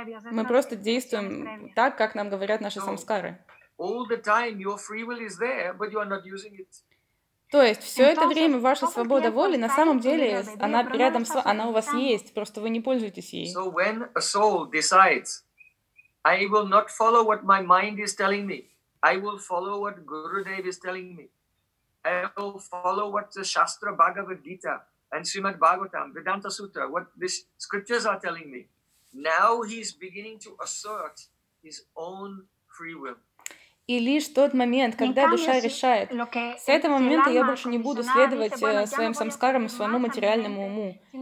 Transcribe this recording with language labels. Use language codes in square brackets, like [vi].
[ru] Мы просто действуем так, как нам говорят наши самскары. То есть все это время ваша свобода воли на самом деле она рядом с вами, она у вас есть, просто вы не пользуетесь ей. [en] So when a soul decides, I will not follow what my mind is telling me, I will follow what Gurudev is telling me, I will follow what the Shastra Bhagavad Gita and Srimad Bhagavatam, Vedanta Sutra, what these scriptures are telling me. Now he's beginning to assert his own free will. [ru] И лишь тот момент, когда душа решает, с этого момента я больше не буду следовать своим самскарам и своему материальному уму.